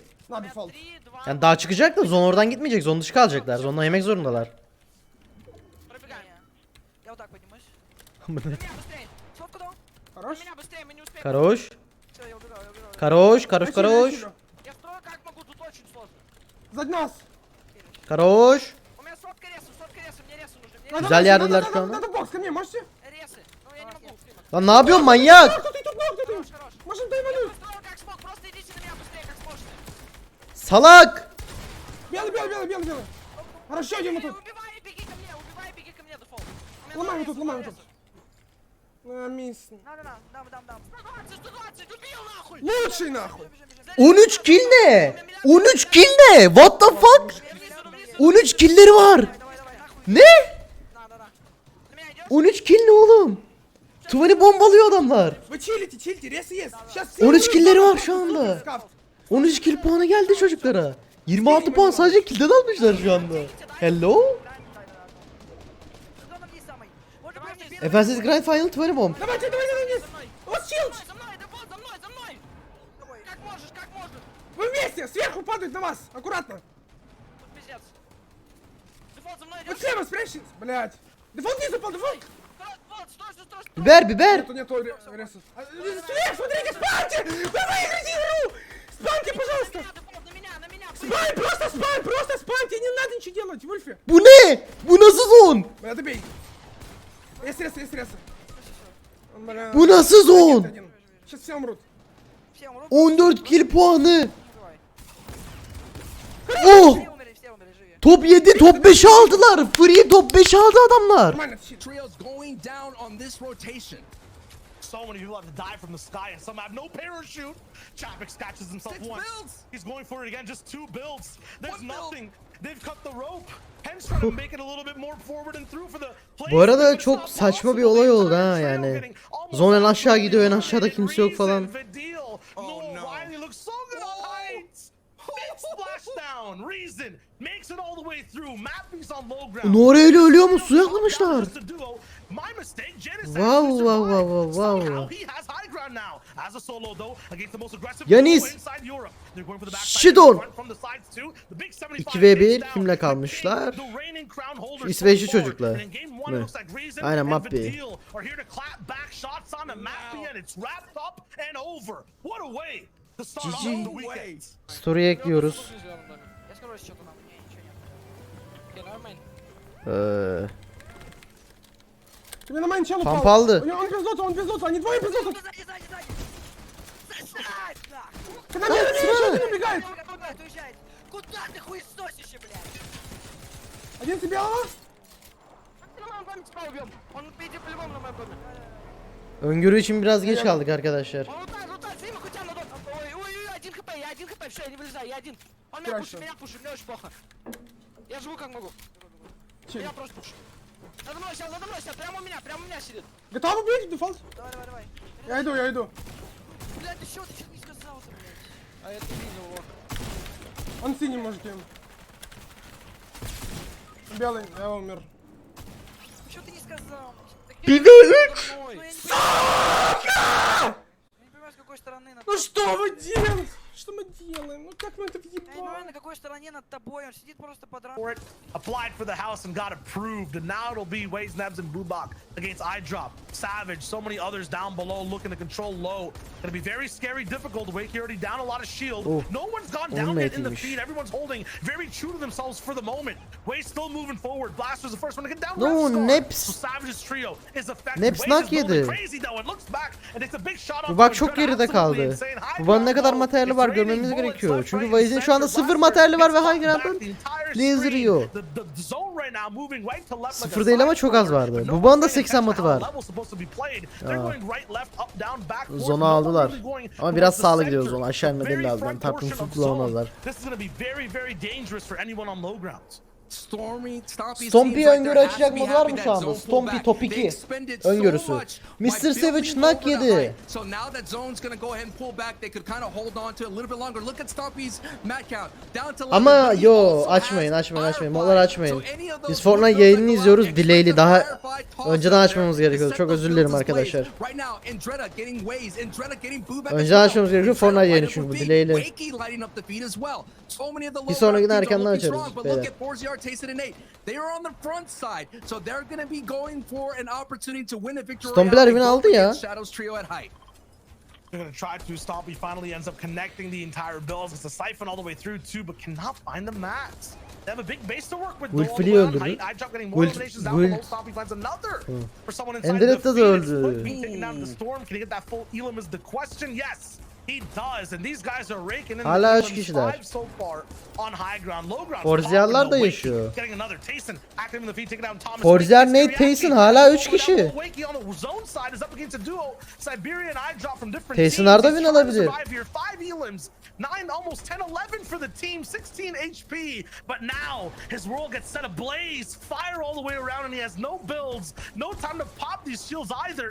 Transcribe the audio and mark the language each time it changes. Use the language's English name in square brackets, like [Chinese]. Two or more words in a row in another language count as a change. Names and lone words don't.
[Russian] На У меня дефолт. 3, 2, [Turkish] Yani daha çıkacak da zon oradan gitmeyecek. Zon dışı kalacaklar. Zondan yemek zorundalar. [Russian] пробегаем. Я вот так поднимусь. На меня быстрее. Фотку дал. На Хорош? меня быстрее, мы не успеем. Karoş, Все, я убегал, я убегал. хорош, хорош, Я чилю, я karoş. чилю. Я строю как могу, тут очень сложно. Сзади нас! Karoş. У меня сотка ресу, мне ресы нужны. Мне Надо, [Turkish] Güzel [Russian] надо, [Turkish] yerdeler [Russian] надо, [Turkish] şu anda. [Russian] Надо бокс, ко мне, можете? ресы. Ну, я не могу, Фримов. [Turkish] Lan ne yapıyorsun manyak? [Russian] Кто ты тут, кто ты? Хорош. Можем доймануть! Строю как смог, просто идите на меня быстрее, как сможете. [Turkish] Salak. [Russian] Белый, белый, белый, белый, белый! Хорошо, идем мы тут! Убивай и беги ко мне, дефолт. У меня Ломаем два тут, реса, ломаем два тут. реса. Мисс. Дам. 120, убил нахуй! Лучший нахуй! [Turkish] 13 kill ne? 13 kill ne? [English] What the fuck? [Turkish] 13 killleri var. Ne? [Russian] На меня идешь? [Turkish] 13 kill ne oğlum? Tuvali bombalıyor adamlar. [Russian] Вы чилите, рез есть! Сейчас [Turkish] 13 killleri var şu anda. 13 kill puanı geldi çocuklara. 26 puan sadece killden almışlar şu anda. [English] Hello? [Russian] Зона вниз самый. Вот же прям вниз. [Turkish] Efendim Grand Final 20 bomb. [Russian] Давайте, давайте, вниз! У вас чил! За мной, дефолт, за мной! Как можешь, как можешь. Вы вместе! Сверху падают на вас! Аккуратно! Тут пиздец. Дефолт за мной Вот идет. слева спрячьтесь! Блять! Дефолт не запал, дефолт! Дефолт, стой. [Turkish] Biber biber. [Russian] Нету ресов. Слева, смотрите, спамьте! Вы выиграете игру! Спамьте, пожалуйста! На меня. Спам, просто спамьте! Не надо ничего делать, Вульфи! [Turkish] Bu ne? Bu nasıl zon? [Russian] Бля, добей! Есть ресы! Бля. [Turkish] Bu nasıl zon? [Russian] Один. Сейчас все умрут. Все умрут. [Turkish] 14 kill puanı. [Russian] Давай. Oh! Все умерли, живи. [Turkish] Top 7, top 5 aldılar. Free top 5 aldı adamlar. [Russian] Нормально, щит. [English] Trio's going down on this rotation. So many people have to die from the sky, and some have no parachute. Chapik scratches himself 6 once. builds. He's going for it again. Just 2 builds. There's One build. nothing. They've cut the rope. Hence trying to make it a little bit more forward and through for the play. [Turkish] Bu arada çok saçma bir olay oldu ha yani. Zon en aşağı gidiyor, en aşağıda kimse yok falan. [English] Oh no. no. Riley looks so good on heights. Big splashdown. Reason makes it all the way through. Mappy's on low ground. [Turkish] Nora öyle ölüyor mu? Suya atlamışlar. [English] Just a duo. My mistake. Genocide Wow, survived. wow, wow, wow, wow. Somehow he has high ground now. As a solo though, against the most aggressive Yanis. duo inside Europe. They're going for the backside. Shidon. Front from the sides too. The big 75 2v1 down. [Turkish] kimle [English] The [Turkish] kalmışlar? [English] king, the reigning crown holder [Turkish] Şu İsveçli [English] so far. [Turkish] çocuklar. [English] And in game one, [Turkish] Mi? [English] it looks like Reason [Turkish] Aynen, [English] and Mappy. Vidil are here to clap back shots on the Mappy, and it's wrapped up and over. What a way to start off GG. the weekend. [Turkish] Story'e ekliyoruz. [Russian] Я скажу счету нам. Не, ничего нет. Окей, нормально. Тебе на майн чел Памп упал. [Turkish] алды. [Russian] Он без лута, они двое без лута. Сзади, сзади, сзади. Засать, нахуй. Ты на меня набегает. Куда ты уезжаешь? Куда ты хуесосишь, блядь? Один с белого. На моем доме тебя убьем. Он идет по-любому на моем доме. [Turkish] Öngörü için biraz geç kaldık arkadaşlar. [Russian] Он лутает, смотри, мы хотя на дом. Ой, 1 хп, я 1 хп, все, я не вылезаю, я один. Он Хорошо. меня пушит, мне очень плохо. Я живу как могу. Чел. Я просто пушу. Надо мной сел, прямо у меня сидит. Готовы бить? Дефолт? Давай. Я иду. Блядь, ты что не сказал-то, блядь? А я не видел его. Он синий может им. Белый, я умер. Что ты не сказал? Пиве 3. Ну, я не понимаю, с какой стороны над тобой. Что вы делаете? Что мы делаем? Ну как мы это Я не понимаю, въебали? на какой стороне над тобой. Он сидит просто под [English] For рамкой. it, applied for the house and got approved, and now it'll be Waze, Nebs, and Bubak against iDrop, Savage, so many others down below looking to control low. Gonna be very scary, difficult. Wakey already down a lot of shield. Oh. No one's gone down yet in the [Turkish] Olmaymış. [English] feed. Everyone's holding very true to themselves for the moment. Waze still moving forward. Blaster's the first one to get down. No, Red Scar. Neps. So Savage's trio is effective. Neps Waze [Turkish] nak [English] is going [Turkish] yedi. [English] crazy though. It looks back and it's a big shot on Bubak the [Turkish] çok [English] Dread. [Turkish] geride [English] Absolutely [Turkish] kaldı. [English] insane. High [Turkish] Bubak'ın ne [English] ground [Turkish] kadar [English] low. [Turkish] materyali var [English] It's raining [Turkish] görmemiz [English] bullets [Turkish] gerekiyor. [English] left, [Turkish] Çünkü [English] right, [Turkish] Waze'in şu anda center. 0 [English] Blaster [Turkish] materyali var ve [English] gets [Turkish] High [English] knocked [Turkish] Ground'ın [English] back the entire [Turkish] Laser [English] screen. [Turkish] yiyor. [English] The zone right now moving right to left like a [Turkish] 0 değil ama [English] side [Turkish] çok az [English] scroller, [Turkish] vardı. [English] but no [Turkish] Bubak'ın da [English] one's paying [Turkish] 80 matı [English] attention to [Turkish] var. [English] how level's supposed to be played. They're going right, left, up, down, back, forth. [Turkish] Zonu [English] No one [Turkish] aldılar. [English] really going [Turkish] Ama biraz [English] towards the [Turkish] sağlı [English] center. [Turkish] gidiyoruz onu. Aşağı [English] The [Turkish] inmeleri [English] very [Turkish] lazım. [English] front [Turkish] Tarpın [English] portion of [Turkish] kullanamazlar. [English] zone. This is going to be very, very dangerous for anyone on low ground. [Turkish] Stompy öngörü açacak modu var mı şu anda? Stompy top 2 öngörüsü. Mr. Savage knock yedi. [English] So now that zone's gonna go ahead and pull back, they could kind of hold on to it a little bit longer. Look at Stompy's match count. Down to 11, [Turkish] Ama [English] but he [Turkish] yo [English] also [Turkish] açmayın [English] has [Turkish] açmayın açmayın. [English] Firefly. [Turkish] Modları açmayın. [English] So any of those [Turkish] Biz Fortnite [English] builds that [Turkish] yayınını [English] go out, [Turkish] izliyoruz. [English] expect [Turkish] Delay'li [English] the [Turkish] daha [English] Firefly toss [Turkish] önceden [English] out [Turkish] açmamız [English] there [Turkish] gerekiyordu. [English] to [Turkish] Çok [English] set [Turkish] özür [English] those [Turkish] dilerim [English] builds in place. [Turkish] arkadaşlar. [English] Right now, Andretta getting Waze, Andretta getting Boo back [Turkish] Önceden [English] as well. [Turkish] açmamız gerekiyor. [English] Andretta [Turkish] Fortnite yayını [English] lighting [Turkish] çünkü [English] up [Turkish] bu [English] the [Turkish] delay'li. [English] feed. Wakey lighting up the feed as well. So many of the low [Turkish] sonrakini [English] ground teams are [Turkish] erkenden [English] looking [Turkish] açarız [English] strong, but [Turkish] beyler. [English] look at Forzier, Tayson, and Nate. They are on the front side, so they're going to be going for an opportunity to win a victory. [Turkish] Stompy'ler [English] royale win and [Turkish] aldı [English] go [Turkish] ya. [English] against Shadow's trio at height. They're going to try to stop. He finally ends up connecting the entire build. It's a siphon all the way through too, but cannot find the mats. They have a big base to work with. [Turkish] Wolf [English] though, all the [Turkish] Flea'yi [English] way on [Turkish] öldürdü. [English] height. iDrop getting more [Turkish] Wolf- [English] eliminations down [Turkish] Wolf- [English] below. Stompy finds another for someone inside [Turkish] Enderetta [English] the [Turkish] da [English] Phoenix. [Turkish] öldü. [English] Foot being taken down to the storm. Can he get that full elim is the question. Yes. He does, and these guys are raking in [Turkish] Hala [English] the [Turkish] üç kişiler. [English] 5 so far on high ground. Low ground. [Turkish] Forzia'lar da yaşıyor. [English] Getting another Tayson active in the feed, taking down Thomas. [Turkish] Forzier, Wakey, Nate, Scary Tayson Aki. hala üç [English] Over [Turkish] kişi. [English] down below, Wakey on the zone side is up against a duo. Siberia and iDrop from different [Turkish] Tayson'lar da [English] teams. [Turkish] win [English] He's trying to [Turkish] alabilir. [English] survive here. 5 elims, 9, almost 10, 11 for the team, 16 HP. But now his world gets set ablaze, fire all the way around, and he has no builds, no time to pop these shields either.